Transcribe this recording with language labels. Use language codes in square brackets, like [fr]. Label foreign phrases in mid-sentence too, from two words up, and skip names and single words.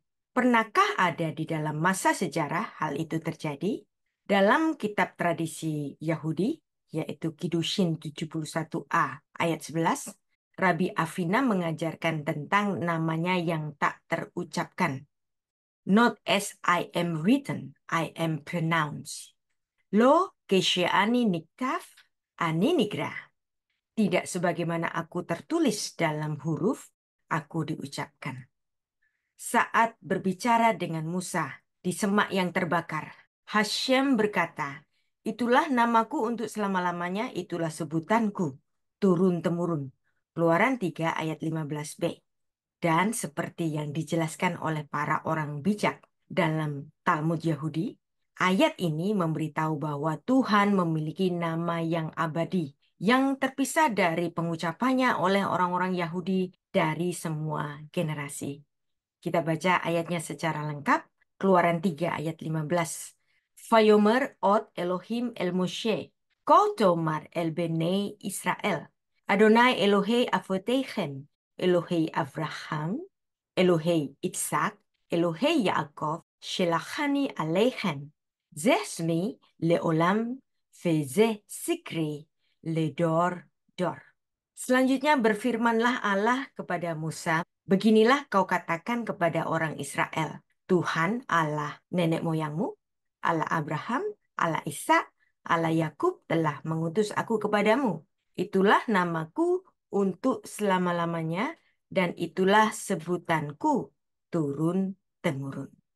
[id] Pernahkah ada di dalam masa sejarah hal itu terjadi? Dalam kitab tradisi Yahudi, yaitu Kiddushin 71a ayat 11, Rabbi Avina mengajarkan tentang namanya yang tak terucapkan. [en] Not as I am written, I am pronounced. [he] לא כשאני נכתב אני נקרא. [id] Tidak sebagaimana aku tertulis dalam huruf, aku diucapkan. Saat berbicara dengan Musa di semak yang terbakar, Hashem berkata, itulah namaku untuk selama-lamanya, itulah sebutanku, turun-temurun. Keluaran 3 ayat 15b. Dan seperti yang dijelaskan oleh para orang bijak dalam Talmud Yahudi, Ayat ini memberitahu bahwa Tuhan memiliki nama yang abadi, yang terpisah dari pengucapannya oleh orang-orang Yahudi dari semua generasi. Kita baca ayatnya secara lengkap. Keluaran 3 ayat 15. [he] ויאמר עוד אלהים אל משה, כה תאמר אל בני ישראל, אדוני אלהי אבותיכם, אלהי אברהם, אלהי יצחק, אלהי יעקב, שלחני אליכם, זה שמי לעולם, וזה זכרי לדור דור. [id] Selanjutnya berfirmanlah Allah kepada Musa, beginilah kau katakan kepada orang Israel, Tuhan Allah nenek moyangmu, Allah Abraham, Allah Ishak, Allah Yakub telah mengutus aku kepadamu. Itulah namaku untuk selama-lamanya dan itulah sebutanku turun-temurun.